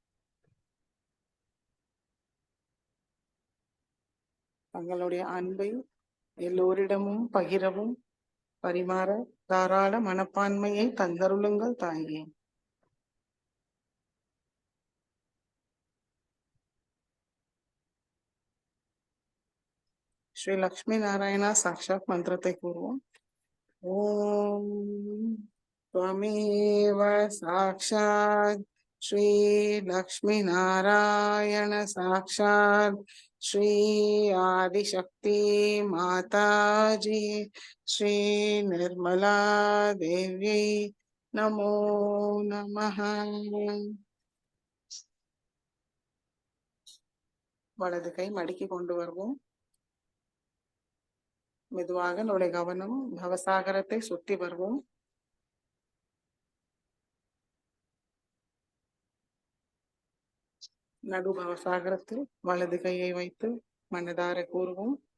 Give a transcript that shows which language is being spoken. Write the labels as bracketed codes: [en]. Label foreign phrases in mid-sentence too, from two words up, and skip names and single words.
[ta] தங்களுடைய அன்பை எல்லோரிடமும் பகிரவும் பரிமாற தாராள மனப்பான்மையை தந்தருளுங்கள் தாயே. ஸ்ரீ லக்ஷ்மி நாராயணா சாட்சாத் மந்திரத்தை கூறுவோம். [sa] ஓம் त्वमेव साक्षात् श्री लक्ष्मी नारायण साक्षात् श्री आदिशक्ति माताजी श्री निर्मला देव्यै नमो नमः. [ta] வலது கை மடிக்கி கொண்டு வருவோம். மெதுவாக நம்முடைய கவனம் பவசாகரத்தை சுற்றி வருவோம். நடு பவசாகரத்தில் வலது கையை வைத்து மனதார கூறுவோம்.